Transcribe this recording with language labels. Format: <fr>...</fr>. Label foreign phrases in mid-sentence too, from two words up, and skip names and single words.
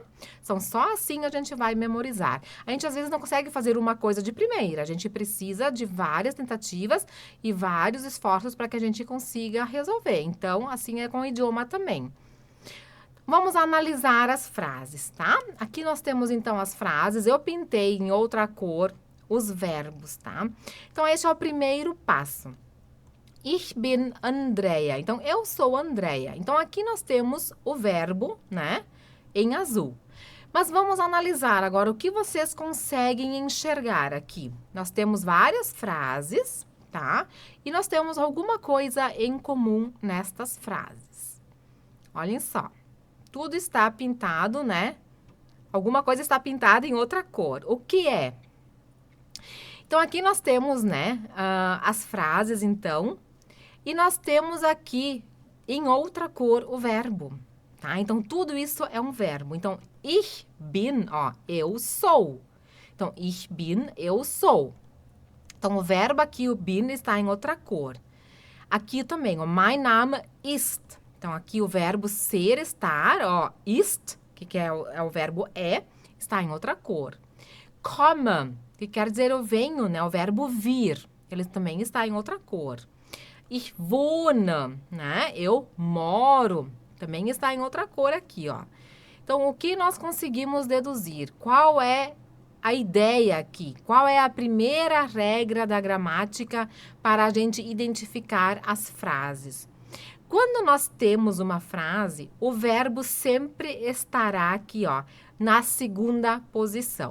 <pt>São só assim a gente vai memorizar. A gente às vezes não consegue fazer uma coisa de primeira, a gente precisa de várias tentativas e vários esforços para que a gente consiga resolver. Então, assim é com o idioma também. Vamos analisar as frases, tá? Aqui nós temos então as frases, eu pintei em outra cor os verbos, tá? Então, esse é o primeiro passo.</pt> <de>Ich bin Andrea.</de> <pt>Então, eu sou Andrea. Então, aqui nós temos o verbo, né? Em azul. Mas vamos analisar agora o que vocês conseguem enxergar aqui. Nós temos várias frases, tá? E nós temos alguma coisa em comum nestas frases. Olhem só. Tudo está pintado, né? Alguma coisa está pintada em outra cor. O que é? Então, aqui nós temos, né, as frases, então. E nós temos aqui, em outra cor, o verbo. Tá? Então, tudo isso é um verbo. Então,</pt> <de>ich bin,</de> <pt>ó, eu sou. Então,</pt> <de>ich bin,</de> <pt>eu sou. Então, o verbo aqui, o bin, está em outra cor. Aqui também, ó,</pt> <de>mein Name ist.</de> <pt>Então, aqui o verbo ser, estar, ó, ist, que é o verbo é, está em outra cor. Komme, que quer dizer eu venho, né? O verbo vir, ele também está em outra cor.</pt> <de>Ich wohne,</de> <pt>né? Eu moro, também está em outra cor aqui, ó. Então, o que nós conseguimos deduzir? Qual é a ideia aqui? Qual é a primeira regra da gramática para a gente identificar as frases? Quando nós temos uma frase, o verbo sempre estará aqui, ó, na segunda posição.</pt>